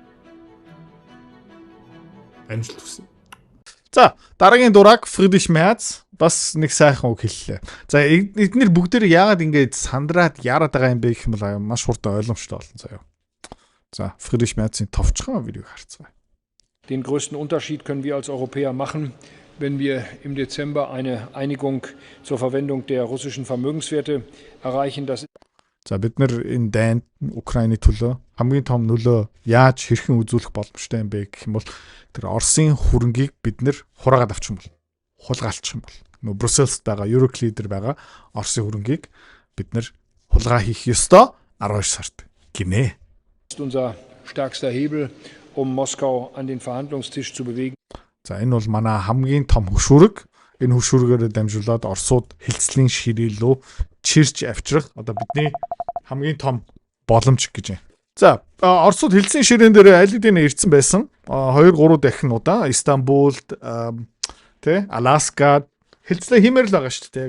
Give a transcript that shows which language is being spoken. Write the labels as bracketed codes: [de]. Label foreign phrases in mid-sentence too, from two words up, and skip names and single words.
[mn] Амжилт хүсье. За дараагийн дураг Friedrich Merz бас нэг сайхан үг хэллээ. За эдгээр бүгдээр яагаад ингэж сандраад яарад байгаа юм бэ гэх юм бол маш хурдан ойлгомжтой болно заяа. За Friedrich Merz-ийн товчхон видеог харцгаая. [de] Den größten Unterschied können wir als Europäer machen, wenn wir im Dezember eine Einigung zur Verwendung der russischen Vermögenswerte erreichen. [mn] За бид нар энэ дайнд Украины төлөө хамгийн том нөлөө яаж хэрхэн үзүүлэх боломжтой юм бэ гэх юм бол тэр Оросын хөрөнгийг бид нар хураагаад авчих юм бол хулгайлчих юм бол нөө Брюсселст байгаа Eurocleader байгаа Оросын хөрөнгийг бид нар хулгай хийх ёстой 12 сард гинэ. [de] Unser stärkster Hebel, Moskau an den Verhandlungstisch zu bewegen. [mn] За энэ бол манай хамгийн том хөшүүрэг. Энэ хөшүүргээр дамжуулаад Оросууд хилцлийн ширээ рүү чирч авчрах одоо бидний хамгийн том боломж гэж байна. За Оросууд хилцлийн ширээн дээр аль хэдийн ирсэн байсан. 2-3 дахин удаа Истанбулд Аляскад хилцлээ хиймээр л байгаа шүү дээ.